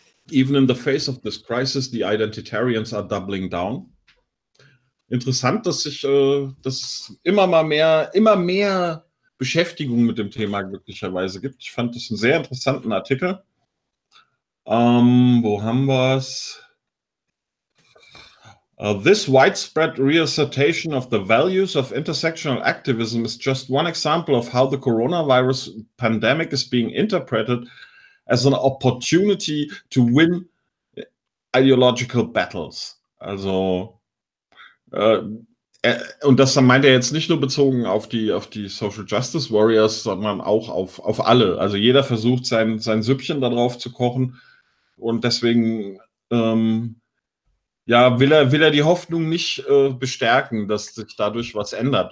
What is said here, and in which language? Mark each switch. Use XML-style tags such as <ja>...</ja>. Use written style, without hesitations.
<en>Even in the face of this crisis, the identitarians are doubling down.</en> <de>Interessant, dass sich das immer mehr Beschäftigung mit dem Thema glücklicherweise gibt. Ich fand das einen sehr interessanten Artikel. Wo haben wir es?</de> <en>This widespread reassertion of the values of intersectional activism is just one example of how the coronavirus pandemic is being interpreted as an opportunity to win ideological battles.</en> <de>Also, und das meint er jetzt nicht nur bezogen auf die Social Justice Warriors, sondern auch auf alle. Also jeder versucht, sein Süppchen darauf zu kochen. Und deswegen will er die Hoffnung nicht bestärken, dass sich dadurch was ändert.</de>